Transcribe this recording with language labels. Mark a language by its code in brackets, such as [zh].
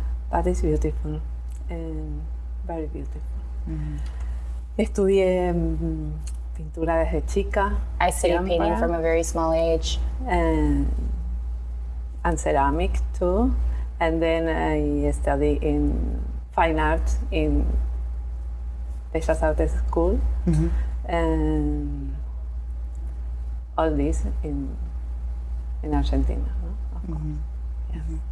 [en] But it's beautiful and very beautiful. [es] Estudié pintura desde chica. [en] I studied painting from a very small age. And ceramic too. And then I studied in fine art in Bellas Artes School. And all this in Argentina, no? Of course. Yes.